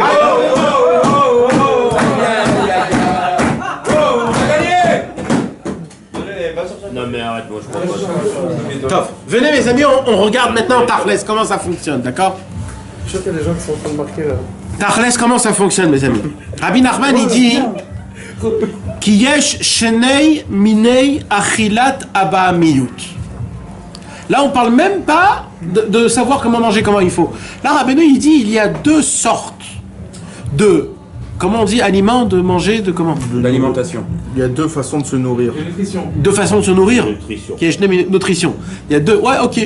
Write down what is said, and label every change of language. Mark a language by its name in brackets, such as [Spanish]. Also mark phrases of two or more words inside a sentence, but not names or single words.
[French] Non, mais arrête, moi je crois pas. Top. Venez mes amis, on regarde maintenant Tachles, comment ça fonctionne, d'accord? Je suis sûr qu'il y a des gens qui sont en train de marquer là. Tachles, comment ça fonctionne mes amis? [Hebrew] Rabbi Nachman il dit כי יש שני מיני אכילת הבהמיות. [French] Là on parle même pas de savoir comment manger, comment il faut. Là Rabbeinu il dit il y a 2 sortes de, comment on dit, aliments, de manger, de comment? L'alimentation. Il y a 2 façons de se nourrir. 2 façons de se nourrir. Nutrition. Qui est nutrition. Il y a 2. Ouais, ok.